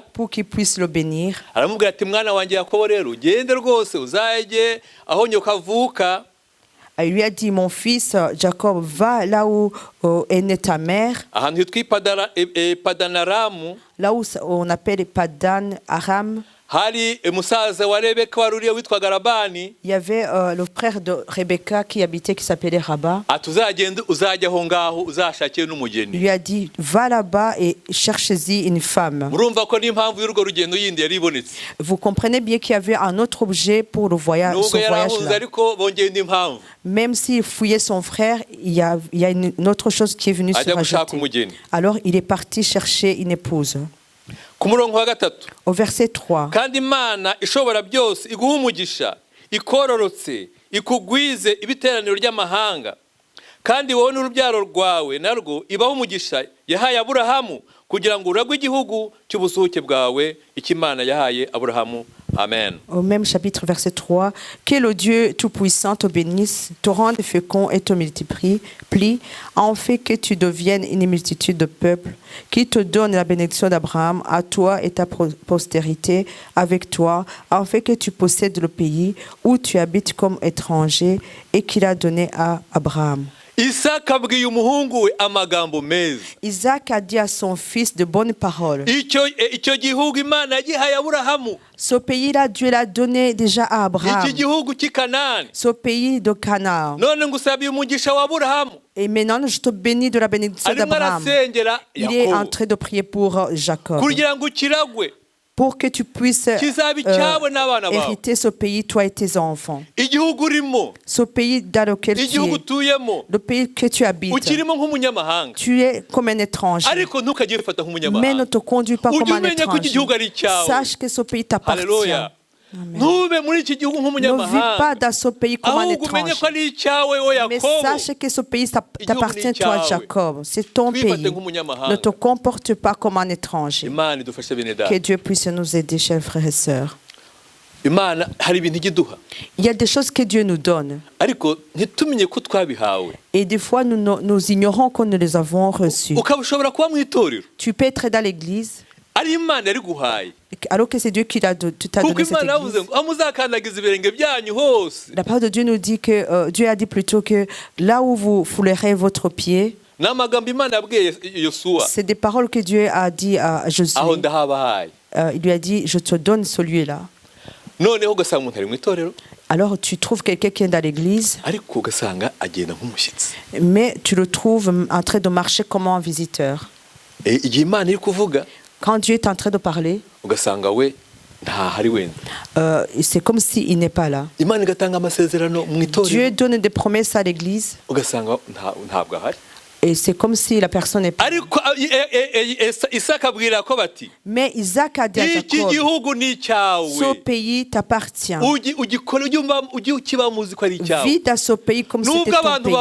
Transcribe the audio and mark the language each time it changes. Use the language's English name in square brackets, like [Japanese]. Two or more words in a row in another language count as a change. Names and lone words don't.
[French] pour qu'il puisse le bénir. [Kinyarwanda] Aramubwira ati mwana wanjye Yakobo rero ugende rwose uzajye aho nyoka avuka, [French] Il lui a dit, mon fils Jacob, va là où est née ta mère, [Kinyarwanda] ahantu hitwa Padanaramu. [French] là où on appelle Padan Aram. [Kinyarwanda] Hari musaza wa Rebeka wari uriya witwaga Labani. [French] Il y avait le frère de Rebecca qui habitait, qui s'appelait Rabat. [Kinyarwanda] Ati uzagende uzajya aho ngaho uzashakire [French] Il [Kinyarwanda] n'umugeni. [French] lui a dit, va là-bas et cherche-y une femme. [Kinyarwanda] Murumva ko n'impamvu y'urwo rugendo yindi yari ibonetse. [French] Vous comprenez bien qu'il y avait un autre objet pour le voyage, [Kinyarwanda] Nubwo [French] son [Kinyarwanda] yarahunze [French] voyage-là. [Kinyarwanda] ariko bongeye indi mpamvu [French] Même s'il fouillait son frère, il y a une autre chose qui est venue se [Kinyarwanda] ajya gushaka [French] rajouter. [Kinyarwanda] umugeni. [French] Alors il est parti chercher une épouse. [Kinyarwanda] Ku murongo wa gatatu, [French] Au verset 3. [Kinyarwanda] kandi Imana ishobora byose iguha umugisha, ikororotse, ikugwize ibiteraniro ry'amahanga, kandi wowe n'urubyaro rwawe narwo ibaho umugisha yahaye Aburahamu kugira ngo uragwe igihugu cy'ubusuke bwawe ikimana yahaye Aburahamu. Amen. [French] Au même chapitre, verset 3, que le Dieu Tout-Puissant te bénisse, te rende fécond et te multiplie, en fait que tu deviennes une multitude de peuples, qui te donne la bénédiction d'Abraham, à toi et ta postérité avec toi, en fait que tu possèdes le pays où tu habites comme étranger et qu'il a donné à Abraham. [Kinyarwanda] Isaka abwiye umuhungu we amagambo meza. [French] Isaac a dit à son fils de bonnes paroles. [Kinyarwanda] Icyo gihugu Imana yagihaye Aburahamu. [French] Ce pays-là, Dieu l'a donné déjà à Abraham. [Kinyarwanda] Iki gihugu cy'i Kanani. [French] Ce pays de Canaan. [Kinyarwanda] None ngusabiye umugisha wa Aburahamu. [French] Et maintenant, je te bénis de la bénédiction [Kinyarwanda] Arimo [French] d'Abraham. [Kinyarwanda] arasengera [French] Il est en [Kinyarwanda] Yakobo [French] train de prier pour Jacob. [Kinyarwanda] kugira ngo ukiragwe, [French] Pour que tu puisses [Kinyarwanda] kizabe icyawe n'abana bawe. [French] hériter ce pays, toi et tes enfants. [Kinyarwanda] Igihugu urimo, [French] Ce pays dans lequel tu [Kinyarwanda] igihugu [French] es, [Kinyarwanda] utuyemo, [French] le pays que tu habites. [Kinyarwanda] ukirimo nk'umunyamahanga, [French] Tu es comme un étranger. [Kinyarwanda] ariko ntukajye wifata [French] Mais ne [Kinyarwanda] nk'umunyamahanga. [French] te conduis pas [Kinyarwanda] Ujye [French] comme un [Kinyarwanda] umenya ko iki [French] étranger. [Kinyarwanda] gihugu ari icyawe. [French] Sache que ce pays t'appartient. [Kinyarwanda] Haleluya. Ntube muri iki gihugu [French] Ne vis [Kinyarwanda] nk'umunyamahanga, [French] pas dans ce pays comme un [Kinyarwanda] ahubwo umenye [French] étranger. [Kinyarwanda] ko ari icyawe wowe [French] Mais [Kinyarwanda] Yakobo. [French] sache que ce pays t'appartient, toi, Jacob. C'est ton [Kinyarwanda] Twifate [French] pays. [Kinyarwanda] nk'umunyamahanga. [French] Ne te comporte pas comme un étranger. [Kinyarwanda] Imana idufashe bene data. [French] Que Dieu puisse nous aider, chers frères et sœurs. [Kinyarwanda] Imana hari ibintu ijya iduha, [French] Il y a des choses que Dieu nous donne. [Kinyarwanda] ariko ntitumenye ko twabihawe. [French] Et des fois, nous ignorons que nous les avons reçus. [Kinyarwanda] Ukaba ushobora kuba mu itorero [French] Tu peux être dans l'église, [Kinyarwanda] ari Imana yari guhaye, [French] alors que c'est Dieu qui t'a [Kinyarwanda] kuko [French] donné cette [Kinyarwanda] Imana yavuze [French] église. [Kinyarwanda] ngo aho muzakandagiza ibirenge byanyu hose. [French] La parole de Dieu nous dit que Dieu a dit plutôt que là où vous foulerez votre pied, [Kinyarwanda] Ni amagambo Imana yabwiye Yosuwa, [French] c'est des paroles que Dieu a dit à Josué. [Kinyarwanda] aho ndahabahaye. [French] Il lui a dit, je te donne celui-là. [Kinyarwanda] Noneho ugasanga umuntu ari mu itorero, [French] Alors tu trouves quelqu'un qui est dans l'église, [Kinyarwanda] ariko ugasanga agenda nk'umushyitsi. [French] mais tu le trouves en train de marcher comme un visiteur. [Kinyarwanda] Igihe Imana iri kuvuga, [French] Quand Dieu est en train de parler, [Kinyarwanda] ugasanga we ntahari wenda. [French] c'est comme s'il n'est pas là. [Kinyarwanda] Imana igatanga amasezerano mu [French] Dieu [Kinyarwanda] itorero, [French] donne des promesses à l'église [Kinyarwanda] ugasanga ntabwo ahari. [French] et c'est comme si la personne n'est pas. [Kinyarwanda] Ariko Isaka abwira Yakobo ati, [French] Mais Isaac a dit à [Kinyarwanda] iki [French] Jacob, [Kinyarwanda] gihugu ni [French] ce [Kinyarwanda] icyawe, [French] pays t'appartient. [Kinyarwanda] ugikora ujye ukiba muzi ko ari icyawe. [French] Vis dans ce pays comme si c'était [Kinyarwanda] Nubwo [French] ton [Kinyarwanda] abantu [French] pays.